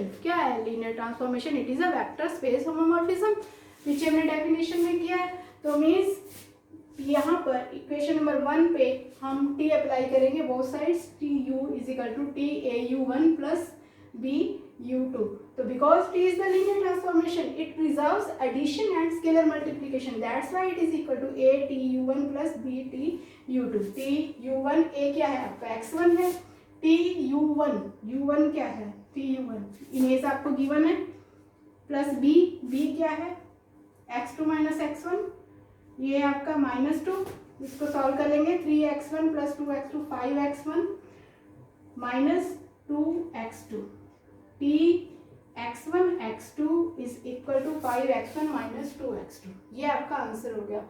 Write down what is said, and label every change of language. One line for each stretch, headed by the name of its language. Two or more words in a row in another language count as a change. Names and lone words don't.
Hindi: क्या है
English: linear transformation, it is a vector space homomorphism,
Hindi: पीछे हमने डेफिनेशन में किया है। तो मीन्स यहाँ पर
English: equation number 1
Hindi: पे हम t अप्लाई करेंगे
English: both sides, T U is equal to T A U 1 plus B u2. तो because t is the linear transformation, it preserves addition and scalar multiplication, that's why it is equal to a t u1 plus b t u2।
Hindi: t u1 a क्या है आपका x1 है, t u1 क्या है, t u1 इमेज आपको गिवन है, प्लस b क्या है
English: x2 minus x1,
Hindi: ये आपका -2, इसको सॉल्व कर लेंगे,
English: 3x1 plus 2x2 5x1 minus 2x2, t x1 x2 is equal to 5x1 minus 2x2,
Hindi: ये आपका आंसर हो गया।